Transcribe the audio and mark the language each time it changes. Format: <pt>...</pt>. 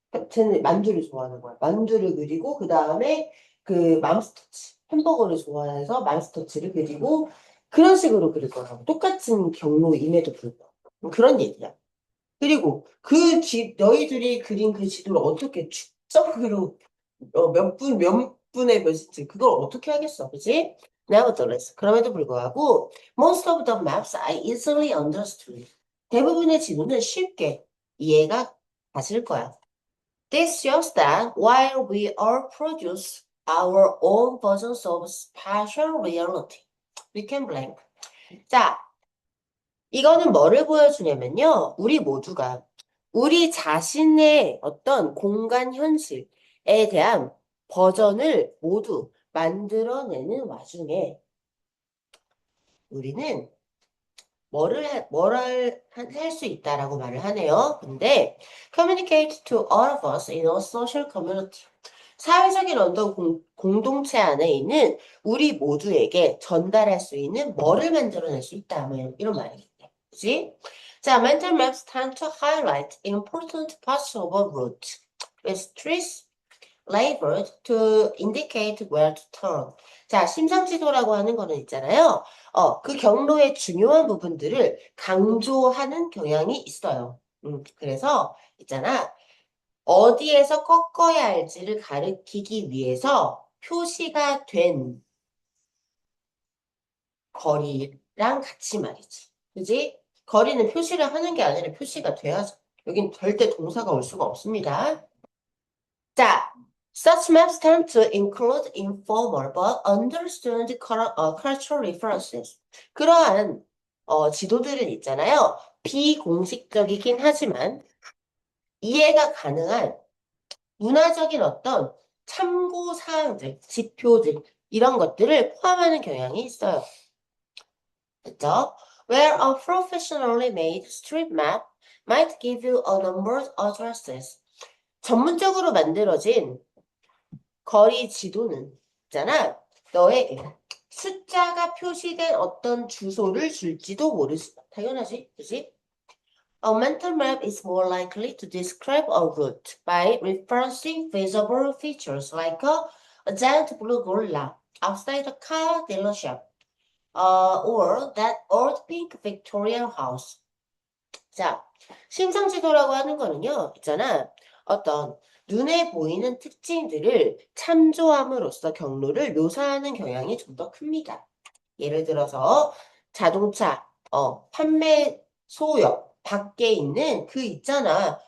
<ko>쟤는 만두를 좋아하는 거야. 만두를 그리고 그 다음에 그 맘스터치 햄버거를 좋아해서 맘스터치를 그리고 그런 식으로 그릴 거라고. 똑같은 경로임에도 불구하고 그런 얘기야. 그리고 너희들이 그린 그 지도를 어떻게 축적으로 몇 분의 몇인지 그걸 어떻게 하겠어, 그지?</ko> <en>Nevertheless,</en> <ko>그럼에도 불구하고</ko> <en>most of the maps are easily understood.</en> <ko>대부분의 지도는 쉽게 이해가 가실 거야.</ko> <en>This shows that while we all produce our own versions of spatial reality, we can blank.</en> <ko>자, 이거는 뭐를 보여주냐면요. 우리 모두가 우리 자신의 어떤 공간 현실에 대한 버전을 모두 만들어내는 와중에 우리는 뭐를 할 수 있다라고 말을 하네요.</ko> <en>근데 communicate to all of us in a social community.</en> <ko>사회적인 어떤 공동체 안에 있는 우리 모두에게 전달할 수 있는 뭐를 만들어낼 수 있다. 뭐 이런 말이겠네. 그치?</ko> <en>자, mental maps tend to highlight important parts of a route with trees labeled to indicate where to turn.</en> <ko>자, 심상지도라고 하는 거는 있잖아요. 그 경로의 중요한 부분들을 강조하는 경향이 있어요. 그래서 있잖아. 어디에서 꺾어야 할지를 가리키기 위해서 표시가 된 거리랑 같이 말이지. 그지? 거리는 표시를 하는 게 아니라 표시가 돼야죠. 여긴 절대 동사가 올 수가 없습니다.</ko> <en>자, such maps tend to include informal but understood cultural references.</en> <ko>그러한 지도들은 있잖아요. 비공식적이긴 하지만 이해가 가능한 문화적인 어떤 참고 사항들, 지표들 이런 것들을 포함하는 경향이 있어요. 됐죠?</ko> <en>Where a professionally made street map might give you a number of addresses.</en> <ko>전문적으로 만들어진 거리 지도는 있잖아. 너에게 숫자가 표시된 어떤 주소를 줄지도 모르지. 당연하지, 그지?</ko> <en>A mental map is more likely to describe a route by referencing visible features like a giant blue gorilla outside a car dealership, or that old pink Victorian house.</en> <ko>자, 심상지도라고 하는 거는요, 있잖아. 어떤 눈에 보이는 특징들을 참조함으로써 경로를 묘사하는 경향이 좀 더 큽니다. 예를 들어서 자동차, 판매 소역 밖에 있는 그 있잖아.</ko>